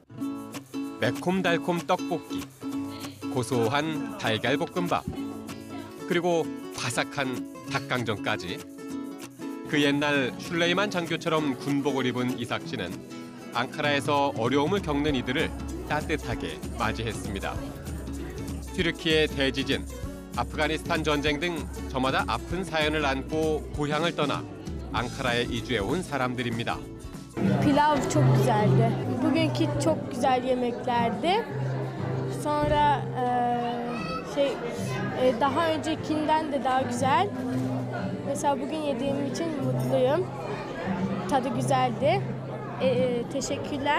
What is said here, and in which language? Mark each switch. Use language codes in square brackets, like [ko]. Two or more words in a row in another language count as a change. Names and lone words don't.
[ko] 매콤달콤 떡볶이, 고소한 달걀볶음밥, 그리고 바삭한 닭강정까지 그 옛날 슐레이만 장교처럼 군복을 입은 이삭 씨는 앙카라에서 어려움을 겪는 이들을 따뜻하게 맞이했습니다. 튀르키예 대지진, 아프가니스탄 전쟁 등 저마다 아픈 사연을 안고 고향을 떠나 앙카라에 이주해온 사람들입니다. [tr] Pilav çok güzeldi. Bugünkü çok güzel yemeklerdi. Sonra daha öncekinden de daha güzel. Mesela bugün yediğim için mutluyum. Tadı güzeldi. Teşekkürler.